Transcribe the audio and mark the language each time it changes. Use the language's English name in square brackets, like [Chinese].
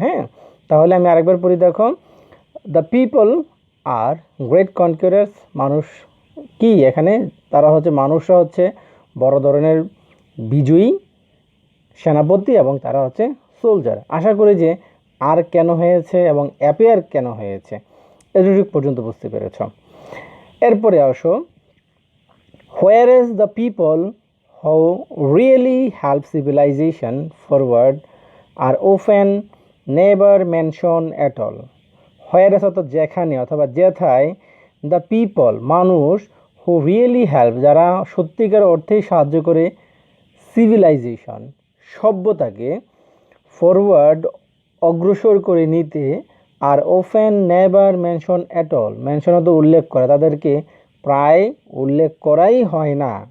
[Bangla] হ্যাঁ, তাহলে আমি আরেকবার পড়ি। দেখো, [English] the people are great conquerors, [Bangla] মানুষ কি? এখানে তারা হচ্ছে, মানুষরা হচ্ছে বড় ধরনের বিজয়ী, সেনাপতি, এবং তারা হচ্ছে সোলজার। আশা করি যে আর কেন হয়েছে এবং অ্যাপিয়ার কেন হয়েছে এতটুকু পর্যন্ত বুঝতে পেরেছ। এরপরে আসো, [English] whereas the people who really help civilization forward are often never mentioned at all. [Bangla] whereas অর্থাৎ যেখানে অথবা যেথায়, দ্য পিপল মানুষ, হু রিয়েলি হেল্প যারা সত্যিকার অর্থেই সাহায্য করে, সিভিলাইজেশন সভ্যতাকে ফরওয়ার্ড অগ্রসর করে নিতে are often never mention at all, মেনশনত উল্লেখ করা, তাদেরকে প্রায় উল্লেখ করাই হয় না।